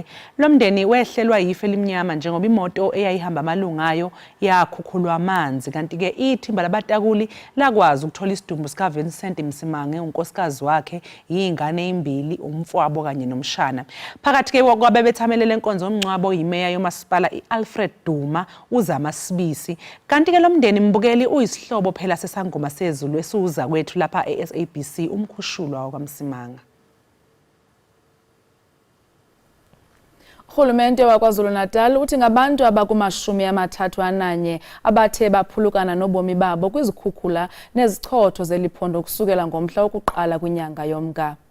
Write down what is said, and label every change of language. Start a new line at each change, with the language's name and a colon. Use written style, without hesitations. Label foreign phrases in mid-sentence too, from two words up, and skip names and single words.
Zulu: Lomndeni wehlelwa yife elimnyama njengoba imoto eyayihamba amalungu ayo yakhukhulwa amanzi kanti ke ithimba labatakuli lakwazi ukuthola isidumbu sika Vincent Msimanga unkosikazi wakhe yingane ezimbili umfowabo kanye nomshana. Phakathi ke kwabebethamele lenkonzo yomngcwabo yimeya yomasipala iAlfred Duma uzama sibisi kanti ke lomndeni mbukeli uyisihlobo phela sesangoma sezulu esuza kwethu lapha eSABC umkhushulwa wakwaMsimanga.
Xhosa: Urhulumente wakwaZulu-Natal uthi ngabantu abaku-31 abathe baphulukana nobomi babo kwizikhukhula nezichotho zeliphondo kusukela ngomhla wokuqala kwinyanga yoMnga.